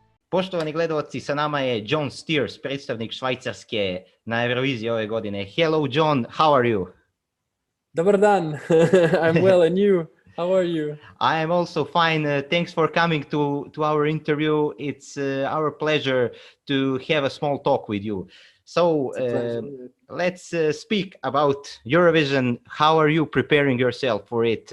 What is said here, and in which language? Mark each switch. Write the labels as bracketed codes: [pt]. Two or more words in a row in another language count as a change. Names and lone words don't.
[sr] Poštovani gledalci, sa nama je Gjon, predstavnik Švajcarske na Euroviziji ove godine. [en] Hello Gjon, how are you? [sr] Dobar dan. [en] I'm well, and you? How are you? I am also fine. Thanks for coming to our interview. It's our pleasure to have a small talk with you. So let's speak about Eurovision. How are you preparing yourself for it?